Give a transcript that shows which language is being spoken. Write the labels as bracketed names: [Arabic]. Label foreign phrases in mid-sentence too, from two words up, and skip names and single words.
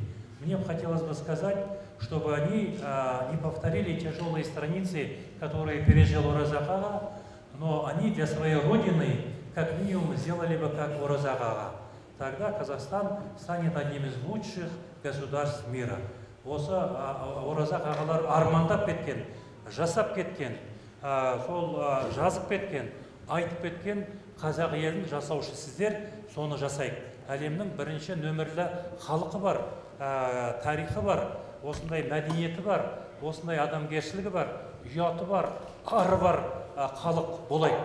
[Russian] Мне бы хотелось бы сказать, чтобы они не повторили тяжелые страницы, которые пережил Оразақ аға, но они для своей родины как минимум сделали бы как Оразақ аға. Тогда Казахстан станет одним из лучших государств мира. [Kazakh] Осы Оразақ ағалар армандап кеткен, жасап кеткен, сол жазып кеткен, айтып кеткен қазақ елін жасаушы сіздер, соны жасайық. Әлемнің бірінші нөмірлі халқы бар, тарихы бар, осындай мәдениеті бар, осындай адамгершілігі бар, ұяты бар, ары бар халық болайық.